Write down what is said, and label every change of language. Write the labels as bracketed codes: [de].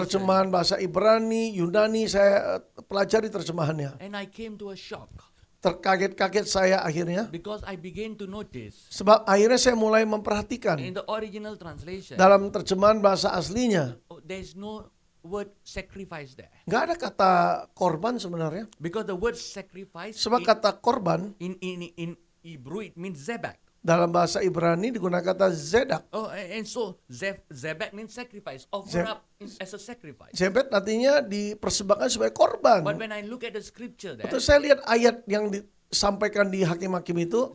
[id] terjemahan bahasa Ibrani, Yunani, saya pelajari terjemahannya. [en] And I came to a shock [id] Terkaget-kaget saya akhirnya, [en] because I began to notice [id] sebab akhirnya saya mulai memperhatikan [en] in the original translation, [id] dalam terjemahan bahasa aslinya, [en] there's no word sacrifice there. [id] nggak ada kata korban sebenarnya. [en] Because the word sacrifice [id] Sebab kata korban [en] in Hebrew it means zebak. [id] dalam bahasa Ibrani digunakan kata zedak. [en] And so zebak means sacrifice, offer up as a sacrifice. [id] Zebet artinya dipersembahkan sebagai korban. [en] But when I look at the scripture there, [id] Betul, saya lihat ayat yang disampaikan di Hakim-Hakim itu,